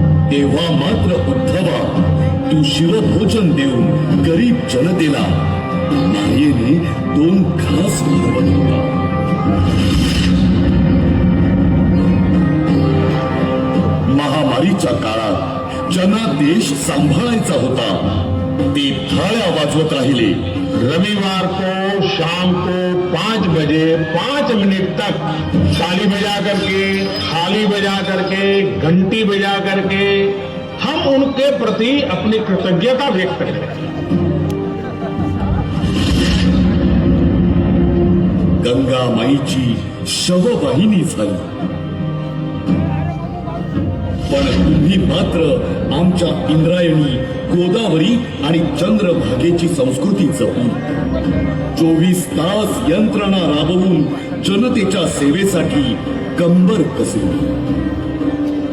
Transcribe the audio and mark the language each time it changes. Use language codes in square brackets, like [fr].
[mr] तेव्हा मात्र उद्धवा तू शिवभोजन देऊन गरीब जनतेला मायेने दोन घास भरवत होता. महामारीच्या काळात जनादेश सांभाळायचा होता. ते थाळ्या वाजवत राहिले. [hi] रविवार को शाम को 5 बजे 5 मिनट तक ताली बजा करके, थाली बजा करके, घंटी बजा करके हम उनके प्रति अपनी कृतज्ञता व्यक्त करें. [mr] गंगा माईची शववाहिनी झाली. पण तुम्ही मात्र आमच्या इंद्रायणी, गोदावरी आणि चंद्रभागेची संस्कृती जपून 24 तास यंत्रणा राबवून जनतेच्या सेवेसाठी कंबर कसली.